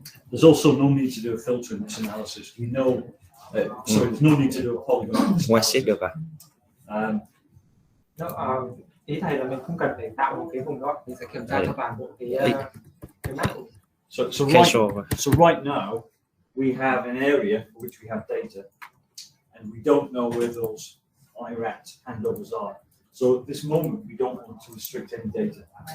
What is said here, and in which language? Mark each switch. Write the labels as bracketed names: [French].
[English] There's also no need to do a filter in this analysis. We know, so there's no need to do a polygon. [Vietnamese] Ngoài xếp được à? Ý thầy là mình không cần phải tạo một cái vùng đó, mình sẽ kiểm tra cho toàn bộ cái map. [English] So right now we have an area for which we have data, and we don't know where those IRAT handovers are. So at this moment we don't want to restrict any data.